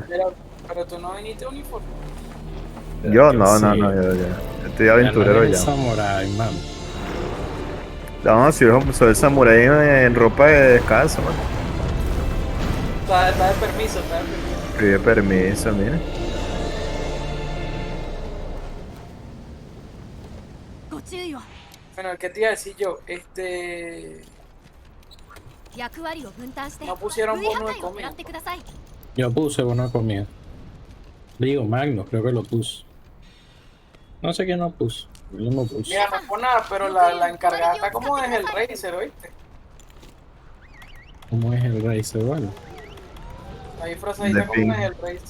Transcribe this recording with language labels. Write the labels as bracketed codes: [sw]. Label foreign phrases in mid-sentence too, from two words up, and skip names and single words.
[es] Pero tú no viniste uniforme. Yo no, yo estoy aventurero ya. Samurai, man. No, si yo soy el samurái en ropa de descanso, man. Está de permiso, Pide permiso, mira. [ja] ご注意を [es] Bueno, ¿qué te iba a decir yo? [ja] 役割を分担して [es] No pusieron [ja] 類 [es] bono [ja] 破 [es] de [ja] 壊を食ら [es] comida. [ja] ってください [es] Yo puse buena comida. Digo, Magno, creo que lo puso. No sé quién no puso. Yo no puse. Mira, no es por nada, pero la encargada está como desde el Racer, ¿oíste? ¿Cómo es el Racer? Bueno. Ahí frazadita como desde el Racer.